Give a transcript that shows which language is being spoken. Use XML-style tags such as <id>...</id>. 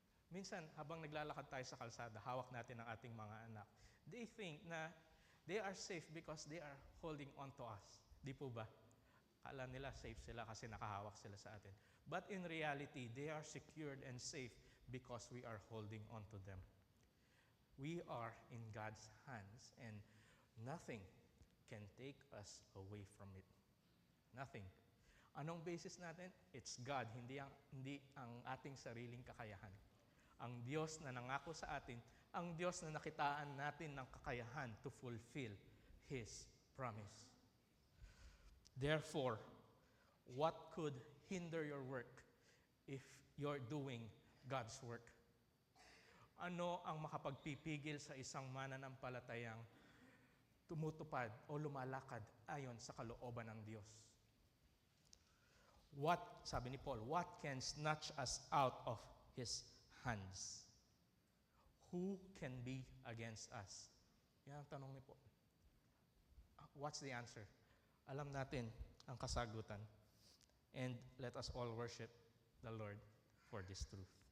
<tl>Minsan, habang naglalakad tayo sa kalsada, hawak natin ang ating mga anak.</tl> <en>They think na they are safe because they are holding on to us.</en> <tl>Di po ba? Kala nila safe sila kasi nakahawak sila sa atin.</tl> <en>But in reality, they are secured and safe because we are holding on to them. We are in God's hands and nothing can take us away from it.</en> <tl>Nothing. Anong basis natin?</tl> <en>It's God,</en> <tl>hindi ang ating sariling kakayahan. Ang Diyos na nangako sa atin, ang Diyos na nakitaan natin ng kakayahan</tl> <en>to fulfill His promise. Therefore, what could hinder your work if you're doing God's work?</en> <tl>Ano ang makapagpipigil sa isang mananampalatayang tumutupad o lumalakad ayon sa kalooban ng Diyos? Sabi ni Paul,</tl> <en>what can snatch us out of His hands? Who can be against us?</en> <tl>Yan ang tanong ni Paul.</tl> <en>What's the answer?</en> <tl>Alam natin ang kasagutan.</tl> <en>And let us all worship the Lord for this truth.</en>